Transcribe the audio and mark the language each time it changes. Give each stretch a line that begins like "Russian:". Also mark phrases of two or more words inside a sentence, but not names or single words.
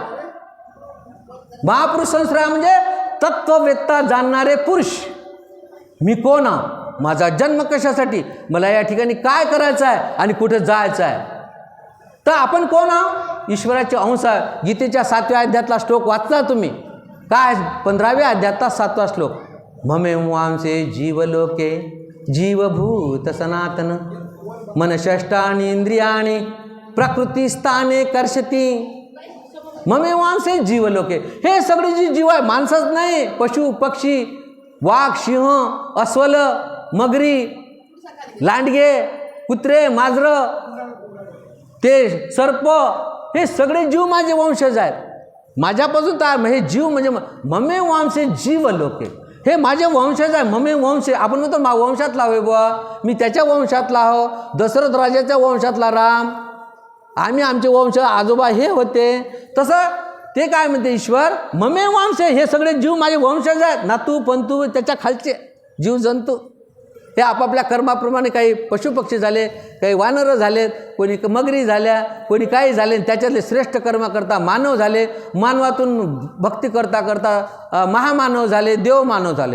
Sanskrit: महापुरुष संश्रया
Marathi: म्हणजे तत्ववेत्ता जाणणारे पुरुष. मी कोण आहे, माझा जन्म कशासाठी, मला या ठिकाणी काय करायचं आहे आणि कुठे जायचं आहे. तर आपण कोण आहोत? ईश्वराचे अंश आहे. गीतेच्या 7व्या अध्यायातला श्लोक वाचला तुम्ही. काय? 15व्या अध्यायातला 7वा श्लोक.
Sanskrit: ममेवांसे जीवलोके जीवभूत सनातन मनषष्टानि इंद्रियाणि प्रकृतिस्थाने कर्षती. ममेवांसे जीवलोके.
Marathi: हे सगळे जी जीव आहे, माणसंच नाही, पशु पक्षी, वाघ, सिंह, अस्वल, मगरी, लांडगे, कुत्रे, मांजरं, ते सर्प, हे सगळे जीव माझे वंशज आहेत. माझ्यापासून तर हे जीव म्हणजे
Sanskrit: ममे वंशे जीव लोके,
Marathi: हे माझे वंशज आहे.
Sanskrit: ममे वंशे,
Marathi: आपण म्हणतो वंशातला होय बुवा, मी त्याच्या वंशातला हो, दशरथ राजाच्या वंशातला राम, आम्ही आमचे वंश आजोबा हे होते. तसं ते काय म्हणते ईश्वर,
Sanskrit: ममे वंशे,
Marathi: हे सगळे जीव माझे वंशज आहेत. नातू पंतू त्याच्या खालचे जीव जंतू, हे आपापल्या कर्माप्रमाणे काही पशुपक्षी झाले, काही वानरं झालेत, कोणी मगरी झाल्या, कोणी काही झाले, त्याच्यातले श्रेष्ठ कर्म करता मानव झाले, मानवातून भक्ती करता करता महामानव झाले, देव मानव झाले.